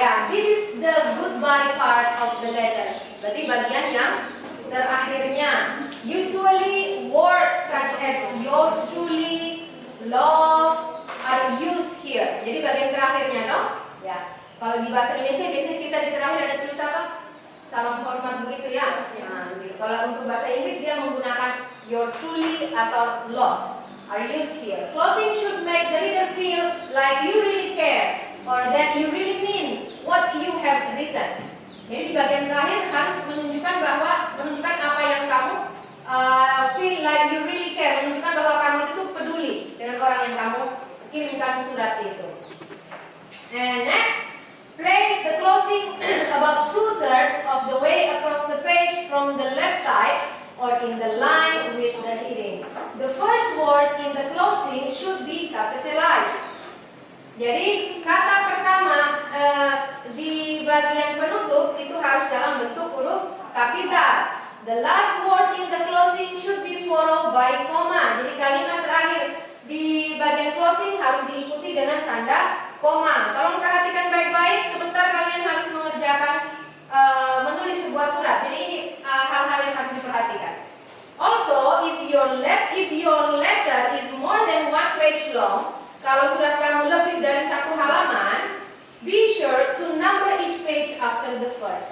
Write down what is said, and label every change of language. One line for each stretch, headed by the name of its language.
English: Ya, this is the goodbye part of the letter.
Indonesian: Berarti bagian yang terakhirnya.
English: Usually words such as your truly, love are used here.
Indonesian: Jadi bagian terakhirnya toh? Ya. Kalau di bahasa Indonesia biasanya kita di terakhir ada tulis apa? Salam hormat begitu ya. Nah, begitu. Kalau untuk bahasa Inggris dia menggunakan your truly atau
English: love are used here. Closing should make the reader feel like you really care or that you really mean what you have written.
Indonesian: Jadi di bagian terakhir harus menunjukkan apa yang kamu
English: feel like you really care,
Indonesian: menunjukkan bahwa kamu itu peduli dengan orang yang kamu kirimkan surat itu.
English: And next, place the closing about 2/3 of the way across the page from the left side or in the line with the heading. The first word in the closing should be capitalized.
Indonesian: Jadi kata pertama di bagian penutup itu harus dalam bentuk huruf kapital.
English: The last word in the closing should be followed by koma.
Indonesian: Jadi kalimat terakhir di bagian closing harus diikuti dengan tanda koma. Tolong perhatikan baik-baik. Sebentar kalian harus mengerjakan menulis sebuah surat. Jadi ini hal-hal yang harus diperhatikan.
English: Also, if your letter is more than 1 page long,
Indonesian: kalau surat kamu lebih dari 1 halaman,
English: be sure to number each page after the first.